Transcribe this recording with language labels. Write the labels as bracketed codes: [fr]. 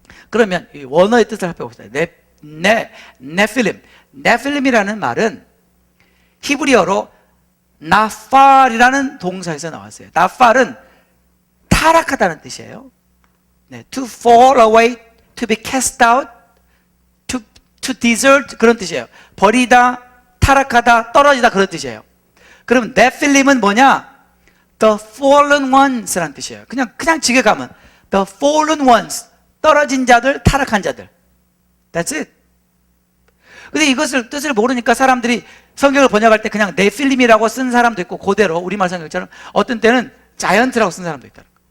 [ko] 그러면 이 원어의 뜻을 살펴봅시다. 네필림. 네필림이라는 말은 히브리어로 나팔이라는 동사에서 나왔어요. 나팔은 타락하다는 뜻이에요. [en] 네, to fall away, to be cast out, to desert [ko] 그런 뜻이에요. 버리다, 타락하다, 떨어지다 그런 뜻이에요. 그럼 네필림은 뭐냐? [en] The fallen ones [ko] 라는 뜻이에요. 그냥 지게 가면 [en] the fallen ones, [ko] 떨어진 자들, 타락한 자들. [en] That's it. [ko] 근데 이것을 뜻을 모르니까 사람들이 성경을 번역할 때 그냥 네필림이라고 쓴 사람도 있고, 그대로 우리말 성경처럼 어떤 때는 자이언트라고 쓴 사람도 있다.